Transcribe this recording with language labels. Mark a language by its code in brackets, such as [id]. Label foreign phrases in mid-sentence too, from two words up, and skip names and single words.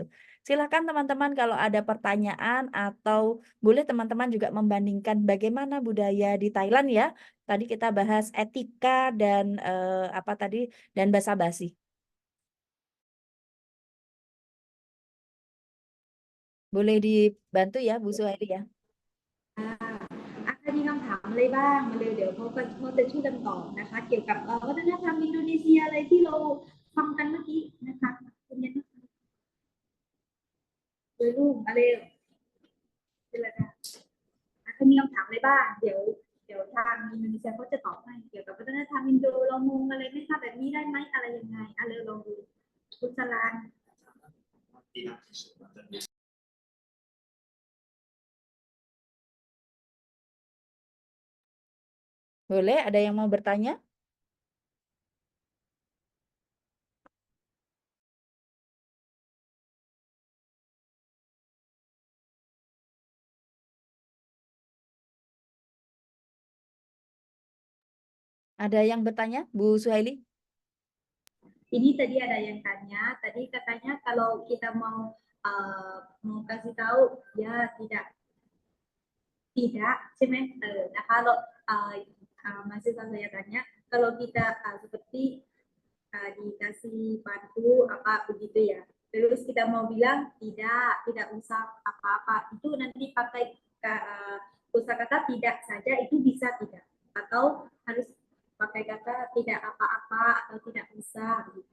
[id] Silakan teman-teman kalau ada pertanyaan atau boleh teman-teman juga membandingkan bagaimana budaya di Thailand ya. Tadi kita bahas etika dan dan basa-basi. Boleh dibantu ya Bu Suhaili ya. [th] ใครมีคำถามอะไรบ้างมาเลยเดี๋ยวเขาจะช่วยกันตอบนะคะ เกี่ยวกับวัฒนธรรมอินโดนีเซียอะไรที่เราฟังกันเมื่อกี้นะคะคุณยันเลยลูกมาเร็วเป็นไรคะใครมีคำถามอะไรบ้างเดี๋ยวทางอินโดนีเซียเขาจะตอบให้เกี่ยวกับวัฒนธรรมอินโดเรางงอะไรไหมคะแบบนี้ได้ไหมอะไรยังไงเร็วลองดูคุณสลาน ที่ทำที่สุดมันจะมี [id] Boleh, ada yang mau bertanya? Ada yang bertanya, Bu Suhaili? Ini tadi ada yang tanya, tadi katanya kalau kita mau kasih tahu ya tidak, [th] ใช่ไหมนะคะเรา [id] mahasiswa saya tanya kalau kita seperti dikasih bantu apa begitu ya, terus kita mau bilang tidak usah apa-apa, itu nanti pakai kosakata tidak saja itu bisa tidak, atau harus pakai kata tidak apa-apa atau tidak usah gitu.